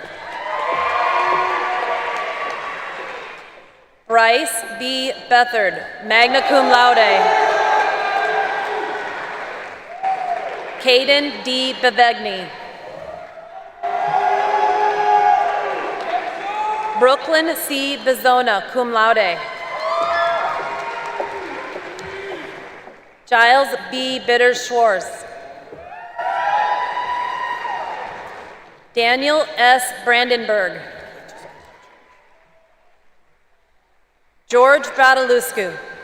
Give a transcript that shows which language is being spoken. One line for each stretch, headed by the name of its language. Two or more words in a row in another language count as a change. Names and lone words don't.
English: Bryce B. Bethard,
Latin: magna cum laude.
English: Caden D. Bevegni. Brooklyn C. Bezona,
Latin: cum laude.
English: Giles B. Bitter-Schwartz. Daniel S. Brandenburg. George Badaluscu.